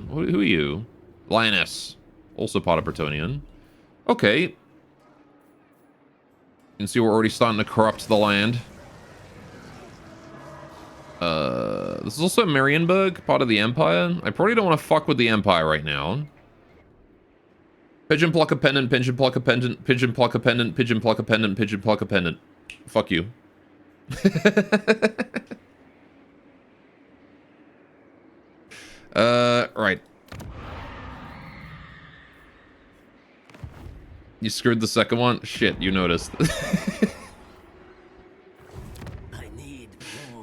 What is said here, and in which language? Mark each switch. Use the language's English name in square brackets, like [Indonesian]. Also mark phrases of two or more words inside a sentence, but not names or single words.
[English] Who are you? Lioness. Also part of Bretonian. Okay. You can see we're already starting to corrupt the land. This is also Marienburg, part of the Empire. I probably don't want to fuck with the Empire right now. Pigeon Plucker Pendant, Pigeon Plucker Pendant, Pigeon Plucker Pendant, Pigeon Plucker Pendant, Pigeon Plucker Pendant. Fuck you. Right. You screwed the second one? Shit, you noticed. I need more